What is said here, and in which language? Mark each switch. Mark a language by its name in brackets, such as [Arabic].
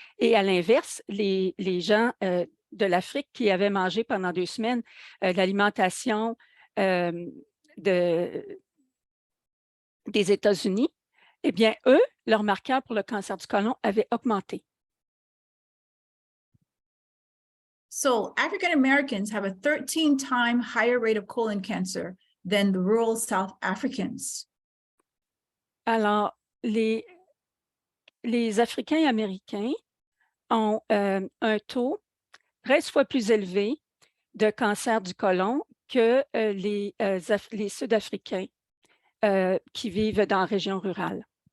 [French] Et à l'inverse, les gens de l'Afrique qui avaient mangé pendant 2 semaines l'alimentation des États-Unis, eh bien, eux, leur marqueur pour le cancer du côlon avait augmenté. [English] So African Americans have a 13-time higher rate of colon cancer than the rural South Africans. [French] Alors, les Africains américains ont un taux 13 fois plus élevé de cancer du côlon que les Sud-Africains qui vivent dans la région rurale.